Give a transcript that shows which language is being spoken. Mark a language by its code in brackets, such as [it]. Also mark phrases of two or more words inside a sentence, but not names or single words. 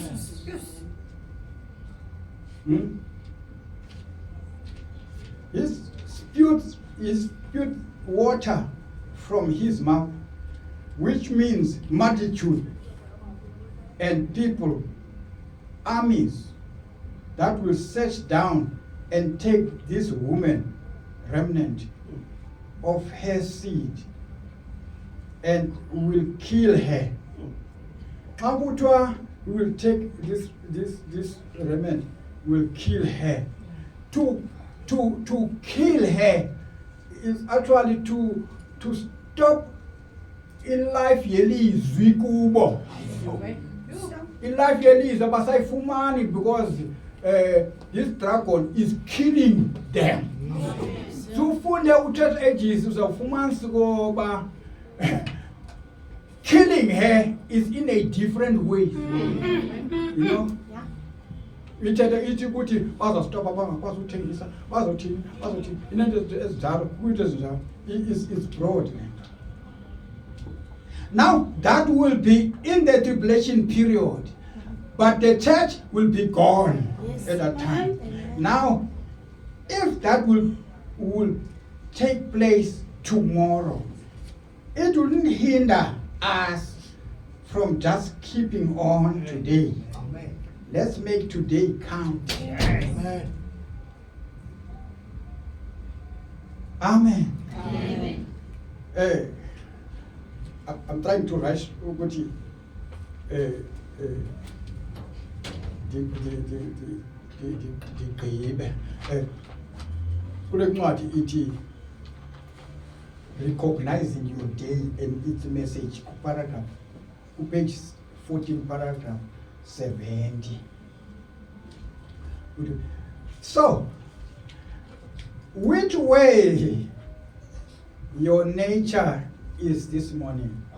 [en] He spewed water from his mouth, which means multitude and people, armies that will search down and take this woman, remnant of her seed, and will kill her. Abutwa will take this remnant, will kill her. To kill her is actually to stop in life [xh] yelizwi kubo. [en] In life [xh] yelizwi abasayifumani [en] because this dragon is killing them. So [xh] ufunde uthetha eJesu uzawufumanisa ngoba [en] killing her is in a different way. You know? [xh] Ithetha ithi ukuthi bazastopa bangakwazi ukuthengisa bazothini inento ezinjalo kuyinto ezinjalo [en] is broad. Now that will be in the tribulation period, but the church will be gone at that time. Now, if that will take place tomorrow, it wouldn't hinder us from just keeping on today. Let's make today count. Amen. Amen. Amen. I'm trying to rush [xh] ukuthi digqibe. Kule ncwadi ithi [en] recognizing your day and its message, paragraph page 14, paragraph 70. So, which way your nature is this morning?